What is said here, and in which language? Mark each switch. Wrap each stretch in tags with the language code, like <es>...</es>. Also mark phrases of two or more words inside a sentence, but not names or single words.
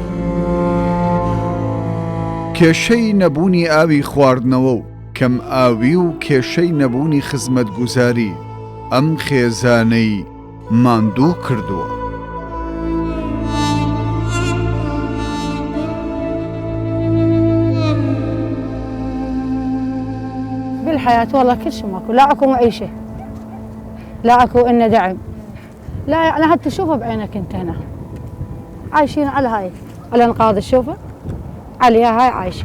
<ckb>کێشەی نەبوونی ئاوی خواردنەوە و کەم ئاوی و کێشەی نەبوونی خزمەتگوزاری ئەم خێزانەی ماندوو کردووە.</ckb> <ar>بالحياة والله كل شيء ماكو، لا اكو معيشة، لا اكو إنه دعم، لا يعني حتى تشوفه بعينك انت هنا عايشين على هاي الانقاض، تشوفه عليها هاي عايشين.</ar>